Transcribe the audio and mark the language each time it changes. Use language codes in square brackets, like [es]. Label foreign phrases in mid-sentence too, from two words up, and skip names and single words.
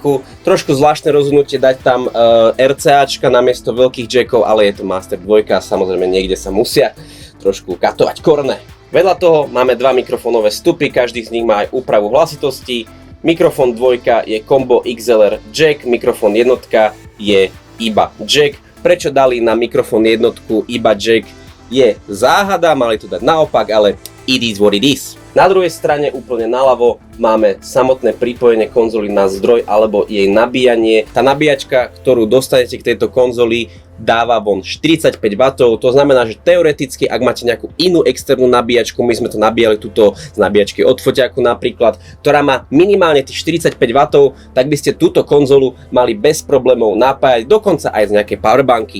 [sk] Trošku zvláštne rozhodnutie dať tam RCAčka namiesto veľkých jackov, ale je to master 2 a samozrejme niekde sa musia trošku katovať korne. Vedľa toho máme dva mikrofónové vstupy, každý z nich má aj úpravu hlasitosti. Mikrofón 2 je combo XLR jack, mikrofón 1 je iba jack. Prečo dali na mikrofón 1 iba jack je záhada, mali to dať naopak, ale [en] it is what it is. [sk] Na druhej strane úplne naľavo máme samotné pripojenie konzoly na zdroj alebo jej nabíjanie. Tá nabíjačka, ktorú dostanete k tejto konzoli, dáva von 45 W, to znamená, že teoreticky, ak máte nejakú inú externú nabíjačku, my sme to nabíjali tuto z nabíjačky od foťáku napríklad, ktorá má minimálne tých 45 W, tak by ste túto konzolu mali bez problémov napájať, dokonca aj z nejakej powerbanky.